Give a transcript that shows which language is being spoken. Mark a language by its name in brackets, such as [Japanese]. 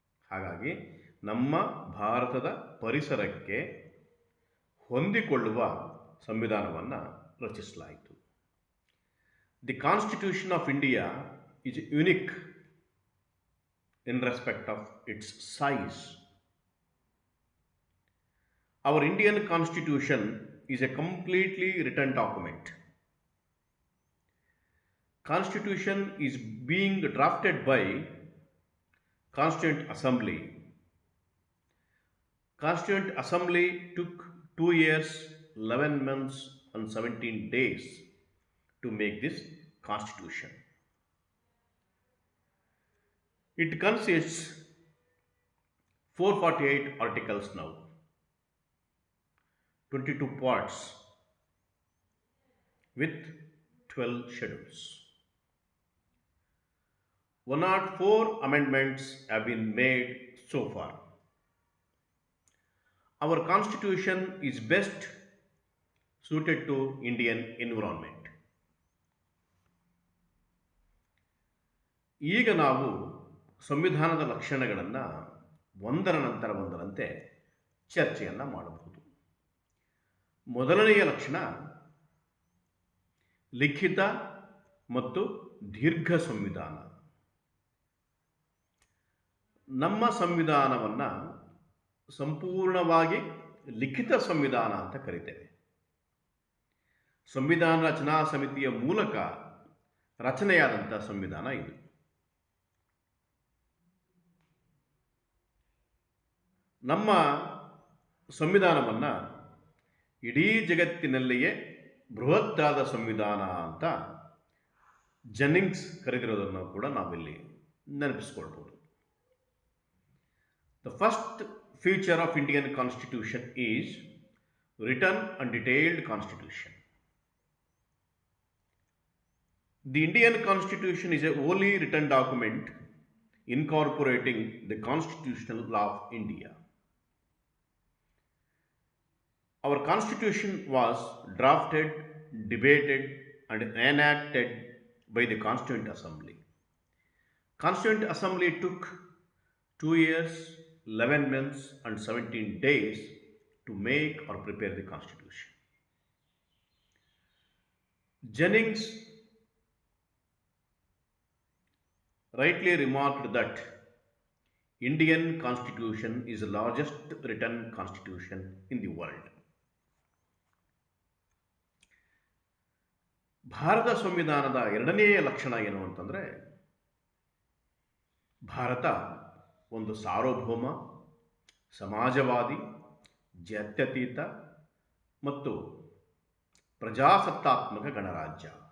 [Kannada] ಹಾಗಾಗಿ ನಮ್ಮ ಭಾರತದ ಪರಿಸರಕ್ಕೆ ಹೊಂದಿಕೊಳ್ಳುವ ಸಂವಿಧಾನವನ್ನು ರಚಿಸಲಾಯಿತು. [English] The Constitution of India is unique in respect of its size. Our Indian Constitution is a completely written document. Constitution is being drafted by Constituent Assembly. Constituent Assembly took 2 years, 11 months and 17 days to make this Constitution. It consists 448 articles now, 22 parts with 12 schedules. 104 amendments have been made so far. Our constitution is best suited to Indian environment. [Kannada] ಈಗ ನಾವು ಸಂವಿಧಾನದ ಲಕ್ಷಣಗಳನ್ನು ಒಂದರ ನಂತರ ಒಂದರಂತೆ ಚರ್ಚೆಯನ್ನು ಮಾಡಬಹುದು. ಮೊದಲನೆಯ ಲಕ್ಷಣ ಲಿಖಿತ ಮತ್ತು ದೀರ್ಘ ಸಂವಿಧಾನ. ನಮ್ಮ ಸಂವಿಧಾನವನ್ನು ಸಂಪೂರ್ಣವಾಗಿ ಲಿಖಿತ ಸಂವಿಧಾನ ಅಂತ ಕರಿತೇವೆ. ಸಂವಿಧಾನ ರಚನಾ ಸಮಿತಿಯ ಮೂಲಕ ರಚನೆಯಾದಂಥ ಸಂವಿಧಾನ ಇದು. ನಮ್ಮ ಸಂವಿಧಾನವನ್ನು ಇಡೀ ಜಗತ್ತಿನಲ್ಲಿಯೇ ಬೃಹತ್ತಾದ ಸಂವಿಧಾನ ಅಂತ ಜೆನ್ನಿಂಗ್ಸ್ ಕರೆದಿರೋದನ್ನು ಕೂಡ ನಾವಿಲ್ಲಿ ನೆನಪಿಸ್ಕೊಳ್ಬೋದು. [English] The first feature of Indian Constitution is written and detailed Constitution. The Indian Constitution is a wholly written document incorporating the constitutional law of India. Our Constitution was drafted, debated and enacted by the Constituent Assembly. Constituent Assembly took 2 years, 11 months and 17 days to make or prepare the Constitution. Jennings rightly remarked that Indian Constitution is the largest written constitution in the world. [Kannada] Bharat ಸಂವಿಧಾನದ ಎರಡನೆಯ ಲಕ್ಷಣ ಏನು ಅಂತಂದರೆ, ಭಾರತ ಒಂದು ಸಾರ್ವಭೌಮ, ಸಮಾಜವಾದಿ, ಜಾತ್ಯತೀತ ಮತ್ತು ಪ್ರಜಾಸತ್ತಾತ್ಮಕ ಗಣರಾಜ್ಯ.